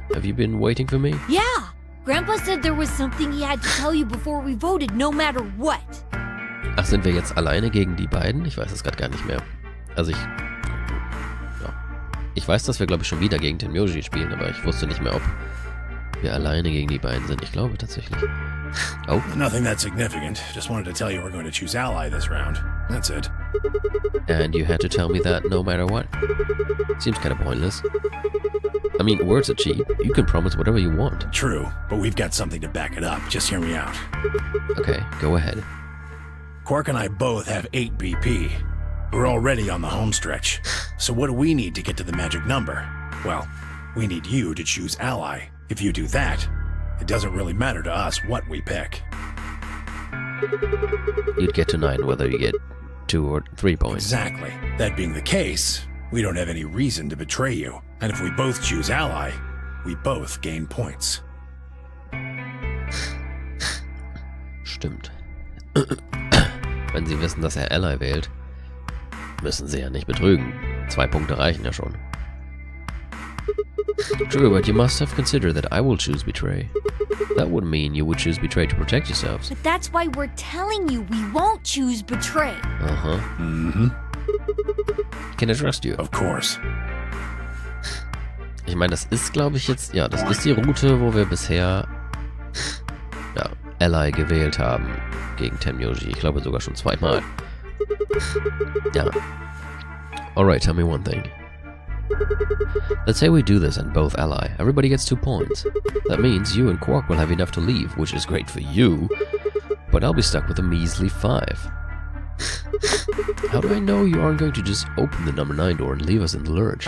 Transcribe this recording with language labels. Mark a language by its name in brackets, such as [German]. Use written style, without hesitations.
[English] Have you been waiting for me? Yeah! Grandpa said there was something he had to tell you before we voted, no matter what. [German] Ach, sind wir jetzt alleine gegen die beiden? Ich weiß es gerade gar nicht mehr. Also ich weiß, dass wir, glaube ich, schon wieder gegen Tenmyoji spielen, aber ich wusste nicht mehr, ob wir alleine gegen die beiden sind. Ich glaube tatsächlich. [English] Oh. Nothing that significant. Just wanted to tell you we're going to choose ally this round. That's it. And you had to tell me that no matter what. Seems kind of pointless. I mean, words are cheap. You can promise whatever you want. True, but we've got something to back it up. Just hear me out. Okay, go ahead. Quark and I both have 8 BP. We're already on the home stretch. So what do we need to get to the magic number? Well, we need you to choose ally. If you do that, it doesn't really matter to us what we pick. You'd get to 9 whether you get 2 or 3 points. Exactly. That being the case, we don't have any reason to betray you. And if we both choose ally, we both gain points. [German] Stimmt. Wenn sie wissen, dass er Ally wählt, müssen sie ja nicht betrügen. 2 Punkte reichen ja schon. [English] True, but you must have considered that I will choose Betray. That would mean you would choose Betray to protect yourselves. But that's why we're telling you we won't choose Betray. Uh-huh. Mm-hmm. Can I trust you? Of course. [German] Ich meine, das ist, glaube ich, jetzt... Ja, das ist die Route, wo wir bisher... Ja, Ally gewählt haben gegen Tenmyoji. Ich glaube sogar schon zweimal. Ja. [English] Alright, tell me one thing. Let's say we do this and both ally. Everybody gets 2 points. That means you and Quark will have enough to leave, which is great for you, but I'll be stuck with a measly 5. How do I know you aren't going to just open the number 9 door and leave us in the lurch?